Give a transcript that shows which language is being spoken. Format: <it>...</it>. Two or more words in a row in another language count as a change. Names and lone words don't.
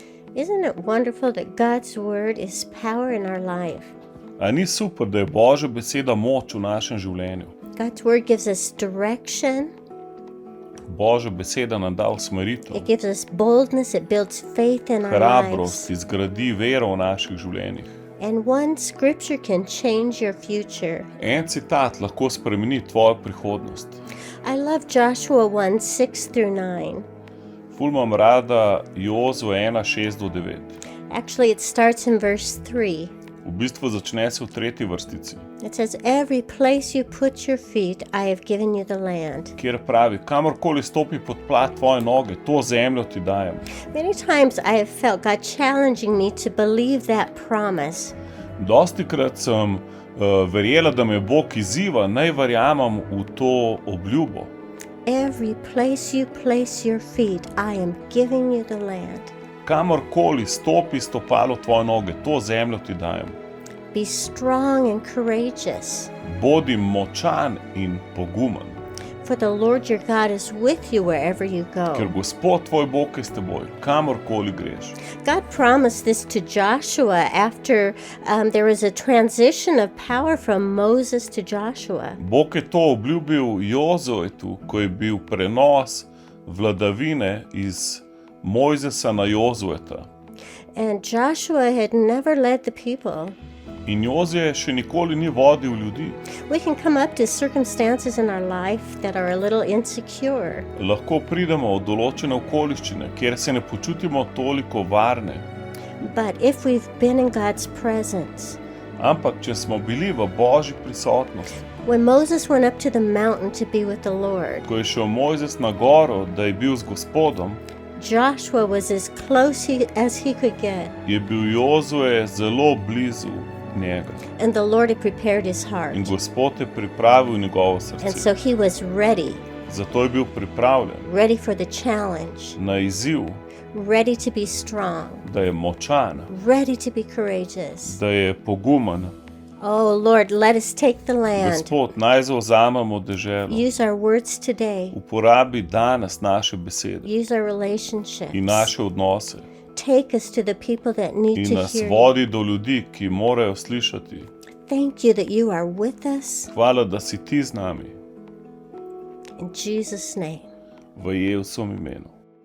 <en>Isn't it wonderful that God's word is power in our life?</en> <sl>A ni super, da je Božja beseda moč v našem življenju?</sl> <en>God's word gives us direction.</en> <sl>Božja beseda nam da usmeritev,</sl> <en>It gives us boldness. It builds faith in our</en> <sl>hrabrost,</sl> <en>lives.</en> <sl>izgradi vero v naših življenjih.</sl> <en>And one scripture can change your future.</en> <sl>En citat lahko spremeni tvojo prihodnost.</sl> <en>I love Joshua 1:6-9.</en> <sl>Ful imam rada Jozue 1:6-9.</sl> <en>Actually, it starts in verse 3.</en> <sl>V bistvu začne se v 3. vrstici,</sl> <en>It says, every place you put your feet, I have given you the land.</en> <sl>kjer pravi, kamorkoli stopi pod plat tvoje noge, to zemljo ti dajem.</sl> <en>Many times I have felt God challenging me to believe that promise.</en> <sl>Dostikrat sem verjela, da me Bog izziva, naj verjamem v to obljubo.</sl> <en>Every place you place your feet, I am giving you the land.</en> <sl>Kamorkoli stopi stopalo tvoje noge, to zemljo ti dajem.</sl> <en>Be strong and courageous,</en> <sl>Bodi močan in pogumen,</sl> <en>for the Lord your God is with you wherever you</en> <sl>ker</sl> <en>go.</en> <sl>Gospod tvoj Bog je s teboj, kamorkoli greš.</sl> <en>God promised this to Joshua after there was a transition of power from Moses to Joshua.</en> <sl>Bog je to obljubil Jozuetu, ko je bil prenos vladavine iz Mojzesa na Jozueta.</sl> <en>And Joshua had never led the people.</en> <sl>In Jozue še nikoli ni vodil ljudi.</sl> <en>We can come up to circumstances in our life that are a little insecure.</en> <sl>Lahko pridemo v določene okoliščine, kjer se ne počutimo toliko varne.</sl> <en>But if we've been in God's presence,</en> <sl>Ampak, če smo bili v Božji prisotnosti,</sl> <en>when Moses went up to the mountain to be with the Lord,</en> <sl>ko je šel Mojzes na goro, da je bil z Gospodom,</sl> <en>Joshua was as close as he could get,</en> <sl>je bil Jozue zelo blizu njega.</sl> <en>and the Lord had prepared his heart.</en> <sl>In Gospod je pripravil njegovo</sl> <en>And</en> <sl>srce.</sl> <en>so he was ready,</en> <sl>Zato je bil pripravljen</sl> <en>ready for the challenge,</en> <sl>na izziv,</sl> <en>ready to be strong,</en> <sl>da je močan,</sl> <en>ready to be courageous.</en> <sl>da je pogumen.</sl> <en>Oh Lord, let us take the land.</en> <sl>Gospod, naj zavzamemo deželo.</sl> <en>Use our words today.</en> <sl>Uporabi danes naše besede</sl> <en>Use our relationships.</en> <sl>in naše odnose</sl> <en>Take us to the people that need</en> <sl>in</sl> <en>to</en> <sl>nas</sl> <en>hear you.</en> <sl>vodi do ljudi, ki morajo slišati.</sl> <en>Thank you that you are with us.</en> <sl>Hvala, da si ti z nami,</sl> <en>In Jesus' name.</en> <sl>v Jezusovem imenu.</sl>